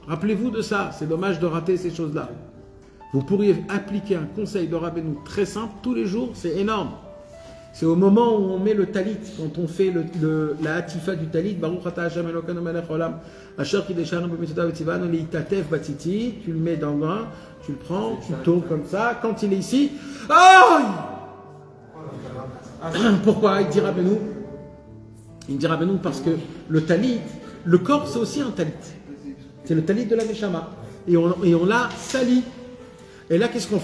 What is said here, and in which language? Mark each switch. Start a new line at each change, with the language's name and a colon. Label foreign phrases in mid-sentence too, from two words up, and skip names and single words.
French: Rappelez-vous de ça, c'est dommage de rater ces choses-là. Vous pourriez appliquer un conseil de Rabbeinu très simple tous les jours, c'est énorme. C'est au moment où on met le talit, quand on fait la hatifa du talit,
Hebrew: ברוך אתה השם אלוקינו מלך עולם, אשר קדשנו במצוותיו וציונו להתעטף בציצית,
French: tu le mets dans le bain, tu le prends, tu tournes comme ça, quand il est ici, aïe! Pourquoi il dit Rabbeinu? Il dit Rabbeinu parce que le talit, le corps c'est aussi un talit. C'est le talit de la Neshama. Et on l'a sali. Et là, qu'est-ce qu'on fait?